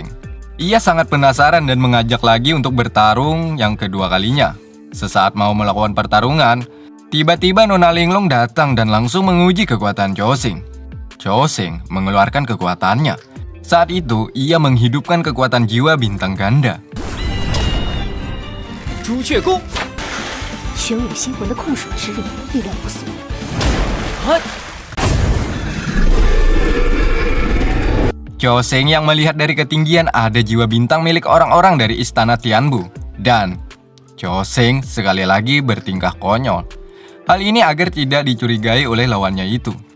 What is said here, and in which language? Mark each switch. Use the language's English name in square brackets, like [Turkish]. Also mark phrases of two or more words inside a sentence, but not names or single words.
[Indonesian] Ia sangat penasaran dan mengajak lagi untuk bertarung yang kedua kalinya. Sesaat mau melakukan pertarungan, tiba-tiba Nona Linglong datang dan langsung menguji kekuatan Chosing. Chosing mengeluarkan kekuatannya. Saat itu, ia menghidupkan kekuatan jiwa bintang ganda. [Chinese] 朱雀弓，玄武星魂的控水之力，力量不俗。啊！ [Indonesian] Chosing yang melihat dari ketinggian ada jiwa bintang milik orang-orang dari istana Tianbu. Dan Chosing sekali lagi bertingkah konyol. Hal ini agar tidak dicurigai oleh lawannya itu.